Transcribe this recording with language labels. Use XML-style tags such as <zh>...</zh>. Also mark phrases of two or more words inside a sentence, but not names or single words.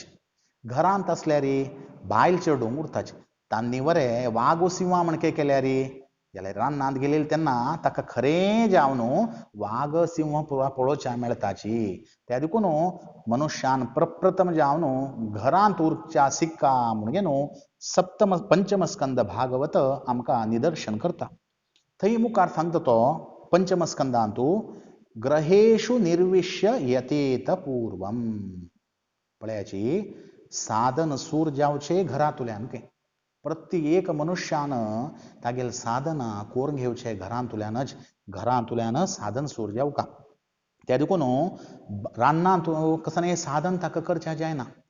<kok>घरांत असल्यार बायल चेडूंक उरताच. तांणी वरें वागू सिंहा म्हण कितें केल्यार जाल्यार रानांत गेलेली तेन्ना ताका खरें जावन वाग सिंह पुरा पळोवच्या मेळटाची. त्या देखून मनुष्यान प्रप्रथम जावन घरांत उरच्या सिक्का म्हणजे न्हू सप्तम पंचम स्कंद भागवत आमकां निदर्शन करता. थंय मुखार सांगता तो पंचम स्कंदांत</kok> <sa>ग्रहेषु निर्विश्य यतेत पूर्वम.</sa> <kok>पळयाची साधन सूर जावचे घरांतल्यान. काय प्रत्येक मनुष्यानं तागेल साधना करून घेवचे घरांतल्यानच. घरांतल्यान साधन सूर जावका. त्या देखून रानांत कसं साधन ताका करचें जायना.</kok>